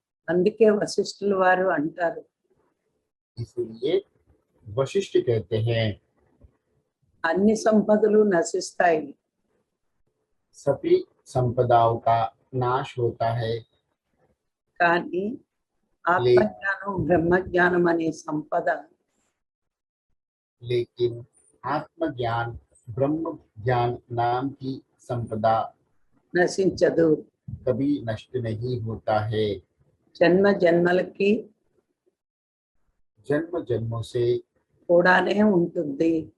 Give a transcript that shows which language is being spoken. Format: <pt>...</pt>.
<te>అందుకే వశిష్ఠుల వారు అంటారు,</te> <hi>इसलिए वशिष्ठ कहते हैं,</hi> <te>అన్ని సంపదలు నశిస్తాయి</te> <hi>सभी संपदाओं का नाश होता है,</hi> <te>కానీ ఆత్మజ్ఞానం బ్రహ్మజ్ఞానం అనే సంపద</te> <hi>लेकिन आत्मज्ञान ब्रह्म ज्ञान नाम की संपदा</hi> <te>నశించదు.</te> <hi>कभी नष्ट नहीं होता है।</hi> <te>జన్మ జన్మలకి</te> <hi>जन्म जन्मों से</hi> <te>కూడానే ఉంటుంది.</te>